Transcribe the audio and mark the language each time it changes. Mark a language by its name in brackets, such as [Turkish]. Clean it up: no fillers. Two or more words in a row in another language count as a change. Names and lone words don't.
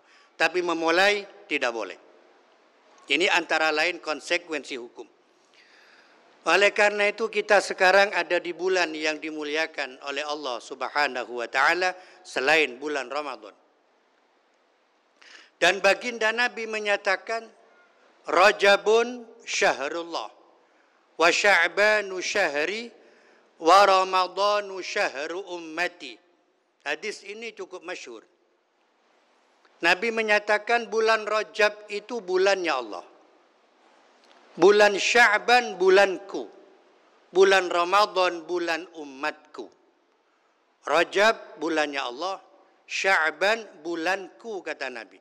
[Indonesian] Tapi memulai tidak boleh. Ini antara lain konsekuensi hukum. Oleh karena itu kita sekarang ada di bulan yang dimuliakan oleh Allah [Arabic] سبحانه وتعالى [Indonesian] selain bulan Ramadan. Dan baginda Nabi menyatakan [Arabic] رجب شهر الله وشعبان شهري ورمضان شهر أمتي. [Indonesian] Hadis ini cukup masyhur. Nabi menyatakan bulan Rajab itu bulannya Allah. Bulan Sya'ban bulanku, bulan Ramadan bulan umatku. Rajab bulannya Allah, Sya'ban bulanku kata Nabi.